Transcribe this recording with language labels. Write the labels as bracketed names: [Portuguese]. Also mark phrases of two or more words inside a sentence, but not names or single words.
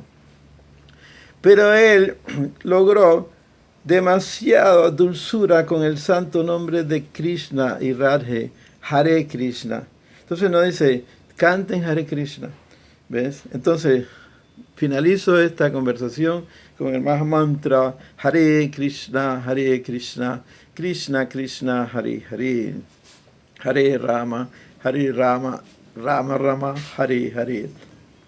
[Spanish] Pero él logró demasiada dulzura con el santo nombre de Krishna y Radhe, Hare Krishna. Entonces nos dice, canten Hare Krishna. ¿Ves? Entonces, finalizo esta conversación con el Mahamantra Hare Krishna, Krishna Krishna, Hare Hare, Hare Rama, Rama Rama, Hare Hare.